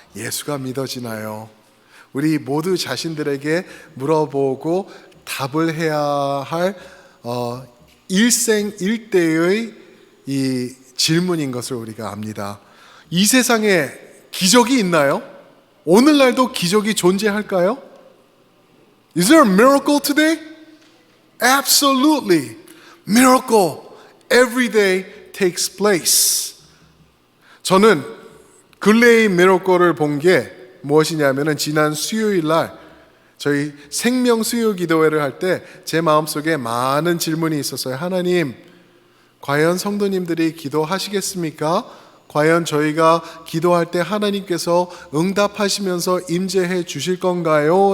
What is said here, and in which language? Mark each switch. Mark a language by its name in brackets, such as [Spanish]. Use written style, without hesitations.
[Korean] 예수가 믿어지나요? 우리 모두 자신들에게 물어보고 답을 해야 할 일생일대의 이 질문인 것을 우리가 압니다. 이 세상에 기적이 있나요? 오늘날도 기적이 존재할까요? [English] Is there a miracle today? Absolutely. Miracle every day takes place. [Korean] 저는 근래의 미러클을 본 게 무엇이냐면은 지난 수요일 날 저희 생명 수요 기도회를 할 때 제 마음속에 많은 질문이 있었어요. 하나님, 과연 성도님들이 기도하시겠습니까? 과연 저희가 기도할 때 하나님께서 응답하시면서 임재해 주실 건가요?